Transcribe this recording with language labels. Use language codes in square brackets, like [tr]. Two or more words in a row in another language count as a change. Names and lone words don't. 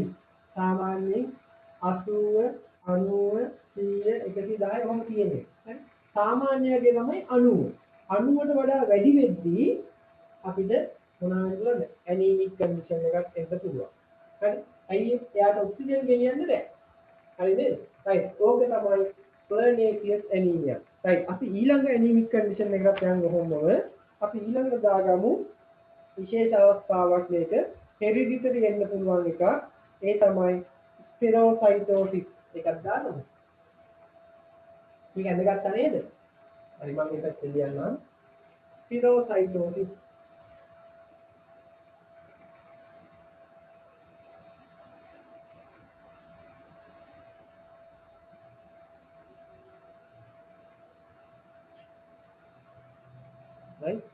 [si] සාමාන්‍යයෙන් 80 90 100 110 ඔහොම තියෙන්නේ. හරි? සාමාන්‍යයේ තමයි 90. 90ට වඩා වැඩි වෙද්දී අපිට මොනවද කියන්නේ [en] anemic condition [si] එකක් එන්න පුළුවන්. හරි? අයියේ එයාට ඔක්සිජන් ගෙනියන්න බෑ. හරිද? right. ඕක තමයි [en] pernicious anemia. [si] right. අපි ඊළඟ [en] anemic condition [si] එකකට යන්න කොහොමද? අපි ඊළඟට දාගමු විශේෂ අවස්ථාවක් මේක hereditary වෙන්න පුළුවන් එකක්. ඒ තමයි spherocytosis එකක් දාගමු. මේක ඇඳගත්තා නේද? හරි මම මේකත් කියන්නම්. [en] spherocytosis right?